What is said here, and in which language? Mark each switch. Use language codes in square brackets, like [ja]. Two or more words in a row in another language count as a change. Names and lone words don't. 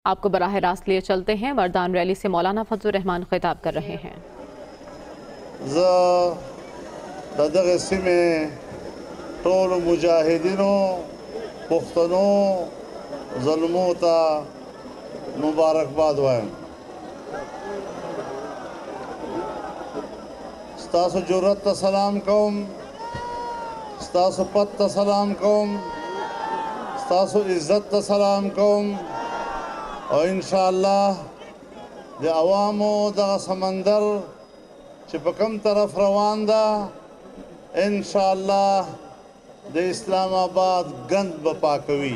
[ur] آپ کو براہ راست لیے چلتے ہیں۔ مردان ریلی سے مولانا فضل الرحمان خطاب کر رہے ہیں۔ [ps] دغه سیمې ټولو مجاهدینو پښتنو ظلمو ته مبارکباد وایم. ستاسو جرأت ته سلام کوم، ستاسو پت ته سلام کوم، ستاسو عزت ته سلام کوم، او [ar] انشاءالله [ps] د عوامو دغه سمندر چې په کوم طرف روان ده [ar] انشاءالله [ps] د اسلام آباد گند به پاکوي.